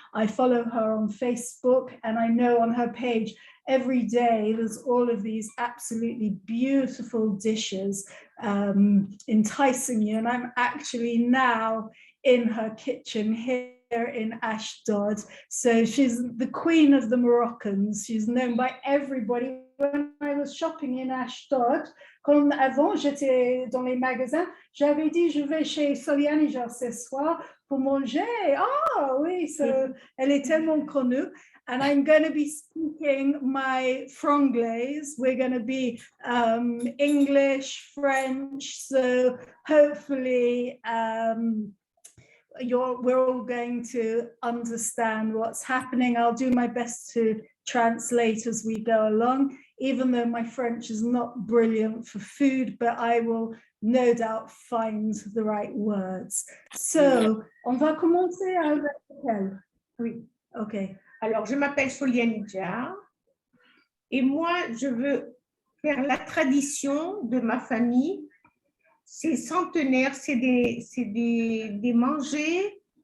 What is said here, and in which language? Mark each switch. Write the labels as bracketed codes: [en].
[en] I follow her on Facebook, and I know on her page every day there's all of these absolutely beautiful dishes enticing you. And I'm actually now in her kitchen here in Ashdod. So she's the queen of the Moroccans. She's known by everybody. When I was shopping in Ashdod, [fr] comme avant j'étais dans les magasins, j'avais dit je vais chez Soli Anija ce soir pour manger. Ah oui, so elle est tellement connue. [en] And I'm going to be speaking my franglais. We're going to be English, French. So hopefully we're all going to understand what's happening. I'll do my best to translate as we go along, even though my French is not brilliant for food, but I will no doubt find the right words. [fr] So, on va commencer avec elle. Oui. OK. Alors, je m'appelle Soli Anija et moi, je veux faire la tradition de ma famille. C'est centenaire, c'est des mangers